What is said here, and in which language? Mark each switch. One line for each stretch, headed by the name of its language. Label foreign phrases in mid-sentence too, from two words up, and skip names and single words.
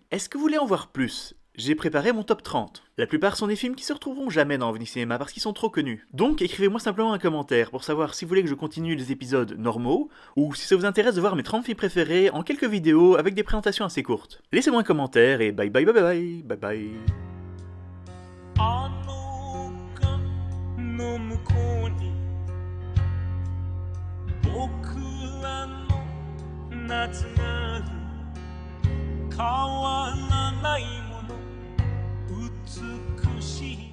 French: Est-ce que vous voulez en voir plus? J'ai préparé mon top 30. La plupart sont des films qui se retrouveront jamais dans OVNI Cinéma parce qu'ils sont trop connus. Donc écrivez-moi simplement un commentaire pour savoir si vous voulez que je continue les épisodes normaux, ou si ça vous intéresse de voir mes 30 films préférés en quelques vidéos avec des présentations assez courtes. Laissez-moi un commentaire et
English: bye bye bye bye bye bye.
Japanese: あの丘の向こうに僕らの夏がある変わらないもの美しい